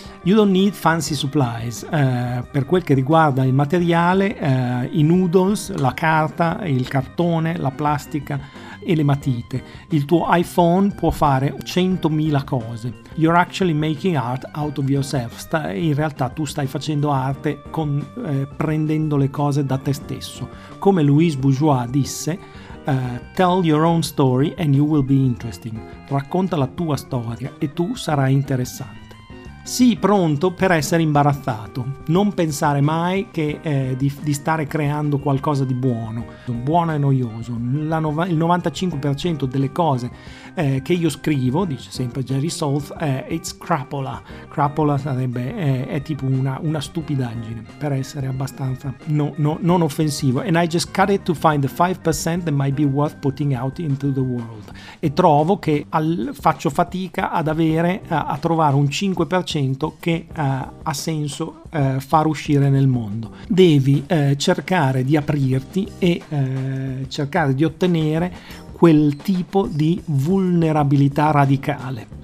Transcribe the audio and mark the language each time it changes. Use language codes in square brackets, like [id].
[en] You don't need fancy supplies. [it] Per quel che riguarda il materiale, i noodles, la carta, il cartone, la plastica e le matite. Il tuo iPhone può fare 100.000 cose. [en] You're actually making art out of yourself. [it] In realtà tu stai facendo arte prendendo le cose da te stesso. Come Louise Bourgeois disse, [en] tell your own story and you will be interesting. [it] Racconta la tua storia e tu sarai interessante. Sii pronto per essere imbarazzato. Non pensare mai che di stare creando qualcosa di buono. Buono e noioso. Il 95% delle cose che io scrivo, dice sempre Jerry Saltz, [en] it's crapola. [it] Crapola sarebbe è tipo una stupidaggine, per essere abbastanza non offensivo. [en] And I just cut it to find the 5% that might be worth putting out into the world. [it] E trovo che faccio fatica ad avere a trovare un 5% che ha senso far uscire nel mondo. Devi cercare di aprirti e cercare di ottenere quel tipo di vulnerabilità radicale.